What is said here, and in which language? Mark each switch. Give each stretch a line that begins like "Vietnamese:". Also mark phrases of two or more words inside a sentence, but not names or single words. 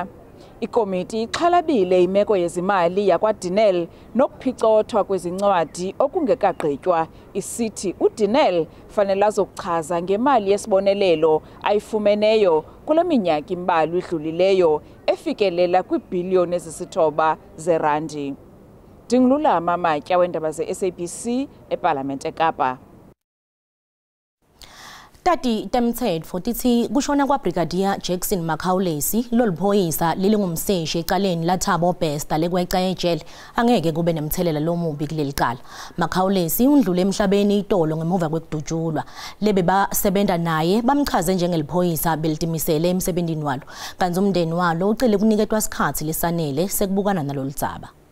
Xhosa: Ikomiti ixhalabile imeko yezimali yakwaDenel nokuphicothwa kwezincwadi okungekagqitywa isithi uDenel fanele azokuchaza ngemali yesibonelelo ayifumeneyo kule minyaka imbalwa idlulileyo efikelela kwiibhiliyoni ezisithoba zerandi. Dingilulama Matya weendaba ze-SABC eParlamente eKapa.
Swati: Tati temthetho tithi kushona kwaBrigadier Jackson Makhawulesi loliphoyisa lilingumseshi ecaleni laThabo Bester lekweca ejele angeke kube nemthelela lomubi kuleli cala. Makhawulesi undlule emhlabeni itolo ngemuva kwekudutshulwa. Lebe basebenza naye bamchaze njengeliphoyisa belitimisele emsebenzini walo. Kanti umndeni walo ucele kuniketwa isikhathi lesanele sekubukana naloludzaba.